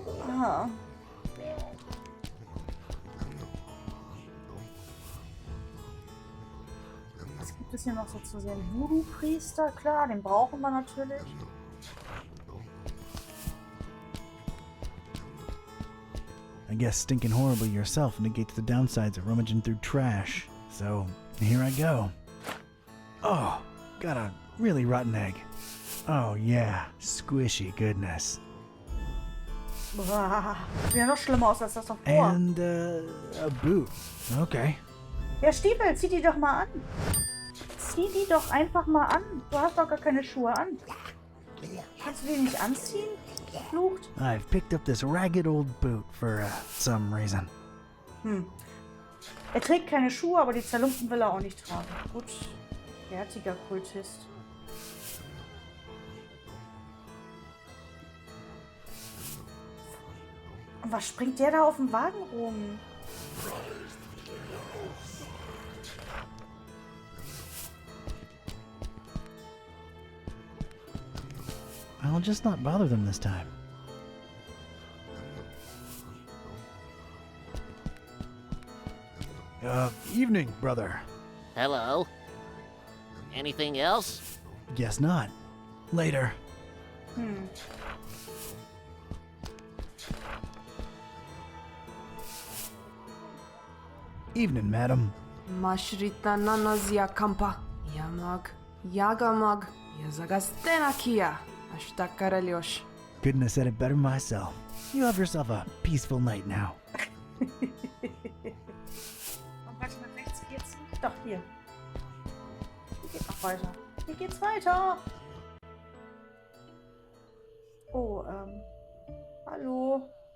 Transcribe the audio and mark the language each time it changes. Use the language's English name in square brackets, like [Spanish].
[German] Ah. Was gibt es hier noch so zu sehen? Voodoo-Priester, klar, den brauchen wir natürlich. [English] I guess stinking horribly yourself negates the downsides of rummaging through trash. So, here I go. Oh, got a really rotten egg. Oh yeah, squishy goodness. [German] Boah, sieht ja noch schlimmer aus als das davor. [English] And, a boot. Okay. [German] Ja, Stiefel, zieh die doch mal an. Zieh die doch einfach mal an. Du hast doch gar keine Schuhe an. Kannst du die nicht anziehen? Flucht. [English] I've picked up this ragged old boot for, some reason. [German] Er trägt keine Schuhe, aber die Zerlumpten will er auch nicht tragen. Gut, fertiger Kultist. Und was springt der da auf dem Wagen rum? [English] I'll just not bother them this time. Evening, brother. Hello. Anything else? Guess not. Later. Evening, madam. Mashrita nanazia kampa. Yamag. Yagamag. Yazagastena kia. Ashtakarelyosh. Couldn't have said it better myself. You have yourself a peaceful night now. [German] Warte, nach rechts geht's nicht. Doch, hier. Hier geht's noch weiter. Hier geht's weiter. Oh, hallo.